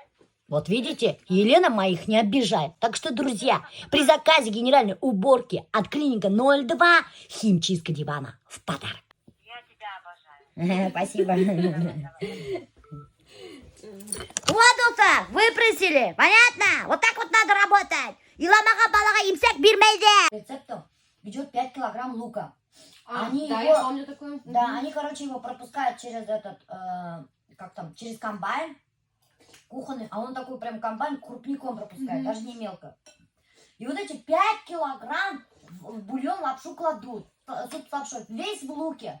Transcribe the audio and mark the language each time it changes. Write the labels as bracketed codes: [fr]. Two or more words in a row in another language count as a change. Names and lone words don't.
[ru] Вот видите, Елена моих не обижает. Так что, друзья, при заказе генеральной уборки от клиника 02 химчистка дивана в подарок. Я тебя обожаю. Спасибо. Вот это, выпросили, понятно? Вот так вот надо работать. Иламага балага имсак бирмейде. Рецептом идет 5 килограмм лука. Я помню такую. Да, они, короче, его пропускают через через комбайн кухонный, а он такой прям комбайн крупником пропускает, даже не мелко. И вот эти 5 килограмм в бульон лапшу кладут, суп с лапшой, весь в луке.